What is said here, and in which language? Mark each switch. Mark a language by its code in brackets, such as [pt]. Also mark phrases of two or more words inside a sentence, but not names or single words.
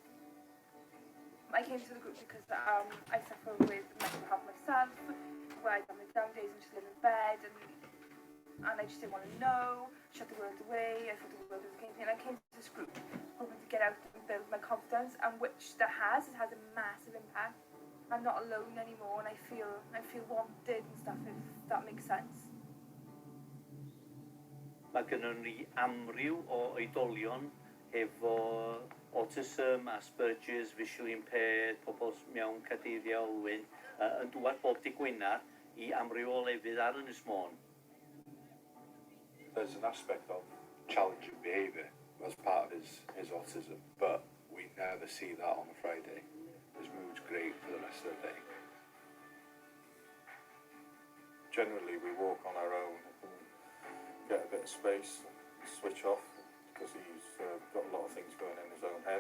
[en] I came to the group because I suffer with mental health myself, where I have my down days and just live in bed, and I just didn't want to know, shut the world away. I thought the world was against me, and I came to this group hoping to get out and build my confidence, and which it has a massive impact. I'm not alone anymore, and I feel wanted and stuff, if that makes sense. [cy] Mae gennym ni amryw o oedolion efo autism, Asperger's, [en] visually impaired, [cy] pobl mewn cadeiriau olwyn, yn dŵad bob dydd Gwener I amryw o lefydd ar Ynys Môn. [en] There's an aspect of challenging behaviour as part of his autism, but we never see that on a Friday. His mood's great for the rest of the day. Generally, we walk on our own and get a bit of space, switch off, because he's got a lot of things going in his own head.